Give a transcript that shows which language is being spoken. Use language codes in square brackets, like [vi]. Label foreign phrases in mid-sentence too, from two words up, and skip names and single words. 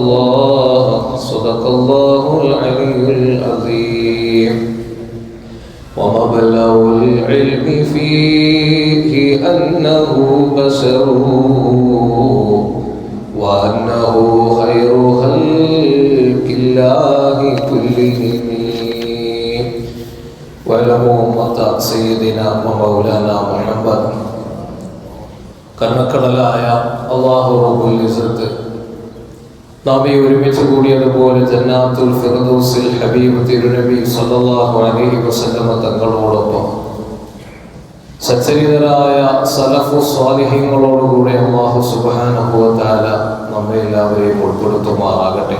[ar] الله العلي العظيم ومبلغ العلم فيه أنه بشر وأنه خير خلق الله كلهم ولمومة سيدنا ومولانا محمد [ml] കർണക്കടലായ അല്ലാഹു [ar] رب العزة [ml] നാം ഈ ഒരുമിച്ച് കൂടിയതുപോലെ ജന്നാത്തുൽ ഫിർദൗസിൽ ഹബീബ് തിരുനബി [ar] صلى الله عليه وسلم [ml] തങ്ങളോടൊപ്പം സച്ചരിതരായ സലഫു സ്വാലിഹീങ്ങളോടുകൂടെ അല്ലാഹു [ar] سبحانه وتعالى [ml] നമ്മെ എല്ലാവരെയും ഉൾപ്പെടുത്തുമാറാകട്ടെ.